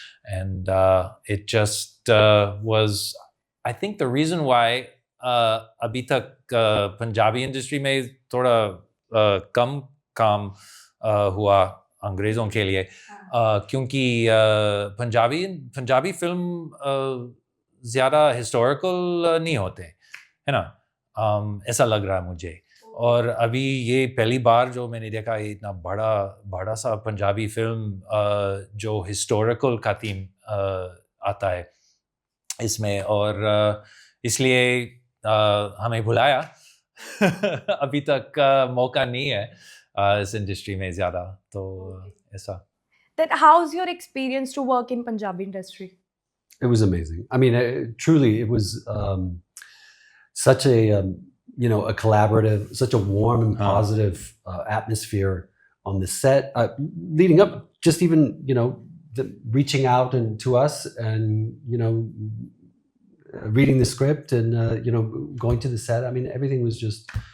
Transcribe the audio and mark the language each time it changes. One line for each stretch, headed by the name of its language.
Hindi: And it just was, I think the reason why abhi tak Punjabi industry mein thoda kam kaam hua अंग्रेज़ों के लिए, क्योंकि Punjabi film ज़्यादा historical नहीं होते, है ना? ऐसा लग रहा है मुझे। और अभी ये पहली बार जो मैंने देखा है इतना बड़ा सा पंजाबी फिल्म जो हिस्टोरिकल का थीम आता है इसमें, और इसलिए हमें बुलाया। अभी तक मौका नहीं है इस इंडस्ट्री में ज़्यादा, तो ऐसा।
English: Then how's your experience to work in Punjabi industry? It was amazing. I mean, truly, it was such a a collaborative, such a warm and positive atmosphere on the set. Leading up, just even reaching out and to us, and reading the script, and going to the set. I mean, everything was just